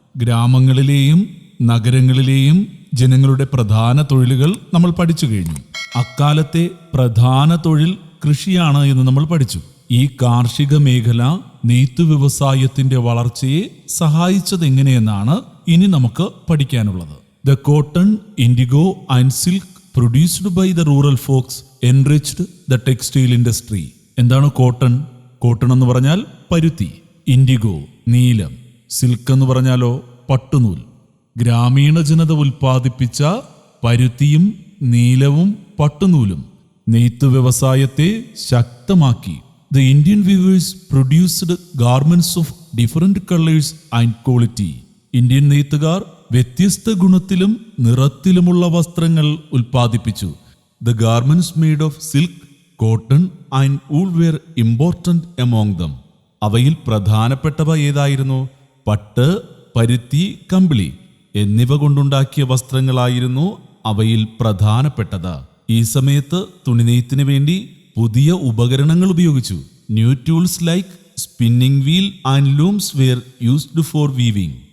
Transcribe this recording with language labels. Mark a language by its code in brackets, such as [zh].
[ml] ഗ്രാമങ്ങളിലെയും നഗരങ്ങളിലെയും ജനങ്ങളുടെ പ്രധാന തൊഴിലുകൾ നമ്മൾ പഠിച്ചു കഴിഞ്ഞു. അക്കാലത്തെ പ്രധാന തൊഴിൽ കൃഷിയാണ് എന്ന് നമ്മൾ പഠിച്ചു. ഈ കാർഷിക മേഖല നെയ്ത്തു വ്യവസായത്തിന്റെ വളർച്ചയെ സഹായിച്ചത് എങ്ങനെയെന്നാണ് ഇനി നമുക്ക് പഠിക്കാനുള്ളത്. [en] The cotton, indigo and silk produced by the rural folks enriched the textile industry. [ml] എന്താണ് കോട്ടൺ? കോട്ടൺ എന്ന് പറഞ്ഞാൽ പരുത്തി. ഇൻഡിഗോ നീലം. സിൽക്ക് എന്ന് പറഞ്ഞാലോ പട്ടുനൂൽ. ഗ്രാമീണ ജനത ഉൽപ്പാദിപ്പിച്ച പരുത്തിയും നീലവും പട്ടുനൂലും നെയ്ത്ത് വ്യവസായത്തെ ശക്തമാക്കി. [en] The Indian weavers produced garments of different colors and quality. [ml] Indian നെയ്ത്തുകാർ വ്യത്യസ്ത ഗുണത്തിലും നിറത്തിലുമുള്ള വസ്ത്രങ്ങൾ ഉൽപ്പാദിപ്പിച്ചു. [en] The garments made of silk, cotton and wool were important among them. [ml] അവയിൽ പ്രധാനപ്പെട്ടവ ഏതായിരുന്നു? പട്ട്, പരുത്തി, കമ്പിളി എന്നിവ കൊണ്ടുണ്ടാക്കിയ വസ്ത്രങ്ങളായിരുന്നു അവയിൽ പ്രധാനപ്പെട്ടത്. ഈ സമയത്ത് തുണിനെയ്ത്തിന് വേണ്ടി പുതിയ ഉപകരണങ്ങൾ ഉപയോഗിച്ചു. [en] New tools like spinning wheel and looms were used for weaving.